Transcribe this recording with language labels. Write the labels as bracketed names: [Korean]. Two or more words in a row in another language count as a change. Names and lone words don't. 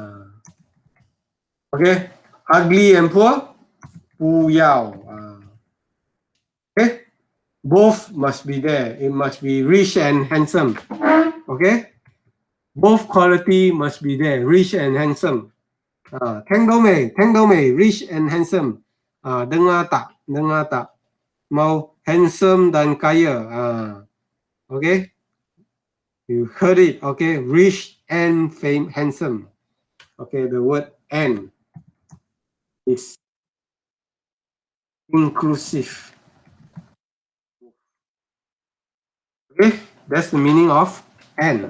[English] Okay, ugly and poor, [Cantonese] 不要. [English] Okay, both must be there. It must be rich and handsome. Okay, both quality must be there, rich and handsome. [Cantonese] 聽到未？聽到未 ？ [English] Rich and handsome. [Malay] Dengar tak? Dengar tak? Mau handsome dan kaya. [English] Okay, you heard it. Okay, rich and handsome. Okay, the word and is inclusive. Okay, that's the meaning of and.